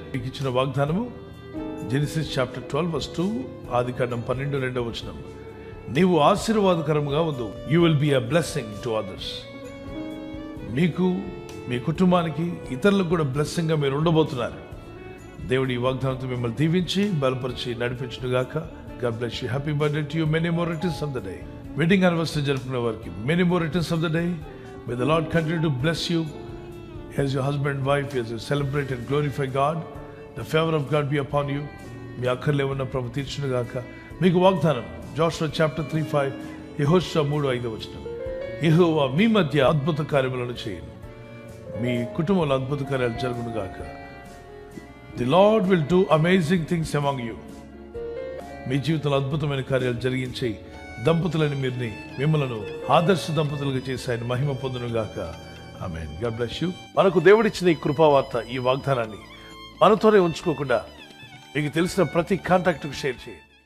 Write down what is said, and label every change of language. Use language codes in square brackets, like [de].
[te] మీకు ఇచ్చిన వాగ్దానము జెనసిస్ చాప్టర్ 12:2, ఆదికాండం 12:2. నీవు ఆశీర్వాదకరంగా ఉండు. [en] You will be a blessing to others. [te] మీకు, మీ కుటుంబానికి, ఇతరులకు కూడా బ్లెస్సింగ్ గా మీరు ఉండబోతున్నారు. దేవుడి ఈ వాగ్దానంతో మిమ్మల్ని దీవించి బలపరిచి నడిపించును గాక. [en] God bless you. Happy birthday to you, many more returns of the day. Wedding anniversary [te] జరుపుకునే వారికి [en] many more returns of the day. May the Lord continue to bless you as your husband and wife, as you celebrate and glorify God. The favor of God be upon you. [te] మీ అక్కర్లే ఉన్న ప్రభు తీర్చును గాక. మీకు వాగ్దానం Joshua chapter 3:5, యెహోషువ 3:5. యెహోవా మీ మధ్య అద్భుత కార్యములను చేయను, మీ కుటుంబంలో అద్భుత కార్యాలు జరుగును గాక. [en] The Lord will do amazing things among you. [te] మీ జీవితంలో అద్భుతమైన కార్యాలు జరిగించి దంపతులని మిమ్మలను ఆదర్శ దంపతులుగా చేసి ఆయన మహిమ పొందును గాక. ఆమేన్. [en] God bless you. [te] మనకు దేవుడిచ్చిన ఈ కృపావార్త, ఈ వాగ్దానాన్ని మనతోనే ఉంచుకోకుండా మీకు తెలిసిన ప్రతి కాంటాక్ట్ కు షేర్ చేయండి.